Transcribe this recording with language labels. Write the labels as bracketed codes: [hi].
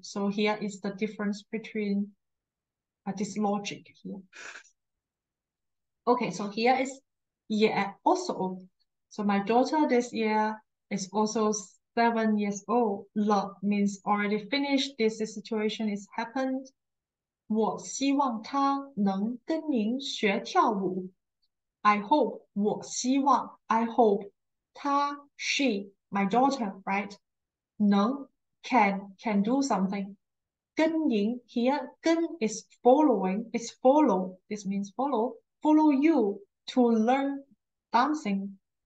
[en] So here is the difference between this logic here. Okay, so here is year also. So my daughter this year is also 7 years old. 了 means already finished. This situation is happened. [zh] 我希望她能跟您学跳舞。 [en] I hope [zh] 我希望 [en] I hope 她 she my daughter right 能 can do something. 跟您 here 跟 is following is follow. This means follow you to learn dancing.